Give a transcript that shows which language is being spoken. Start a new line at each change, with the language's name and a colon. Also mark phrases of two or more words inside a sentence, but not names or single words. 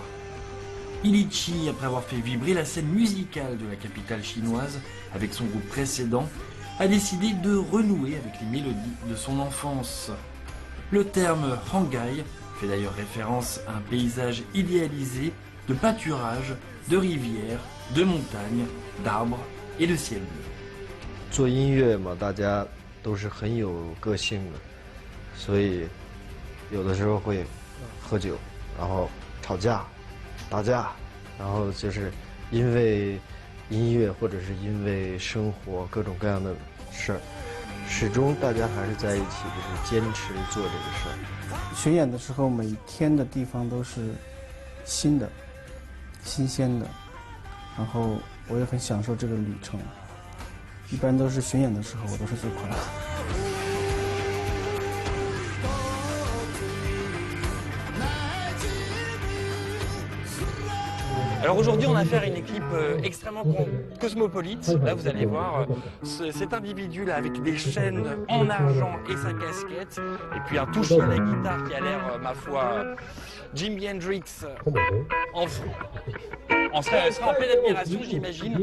French: Ilichi, après avoir fait vibrer la scène musicale de la capitale chinoise avec son groupe précédent, a décidé de renouer avec les mélodies de son enfance. Le terme Hangai fait d'ailleurs référence à un paysage idéalisé de pâturage, de rivières, de montagnes, d'arbres et le ciel bleu.
Chinese: 做音乐嘛，大家都是很有个性的，所以有的时候会喝酒，然后吵架、打架，然后就是因为音乐或者是因为生活各种各样的事儿，始终大家还是在一起，就是坚持做这个事儿。巡演的时候，每天的地方都是新的、新鲜的，然后我也很享受这个旅程。一般都是巡演的时候，我都是最快乐的。
French: Alors aujourd'hui, on a affaire à une équipe extrêmement cosmopolite. Là, vous allez voir cet individu-là avec des chaînes en argent et sa casquette, et puis un toucher à la guitare qui a l'air, ma foi, Jimi Hendrix on serait en pleine admiration, j'imagine.